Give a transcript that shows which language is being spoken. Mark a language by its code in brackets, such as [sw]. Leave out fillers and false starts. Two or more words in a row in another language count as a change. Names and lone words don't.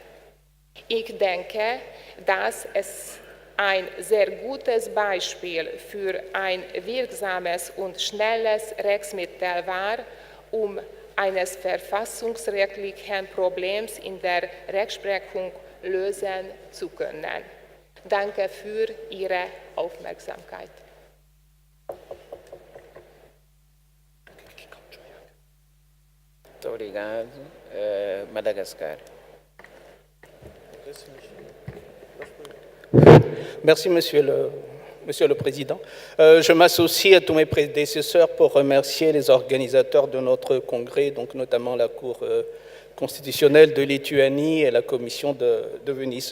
[de] Ich denke, dass es ein sehr gutes Beispiel für ein wirksames und schnelles Rechtsmittel war, um eines verfassungsrechtlichen Problems in der Rechtsprechung lösen zu können. Danke für Ihre Aufmerksamkeit. [pt] Muito obrigado. [fr] Madagascar. Merci, Monsieur le Président. Je m'associe à tous mes prédécesseurs pour remercier les organisateurs de notre congrès, donc notamment la Cour constitutionnelle de Lituanie et la Commission de Venise.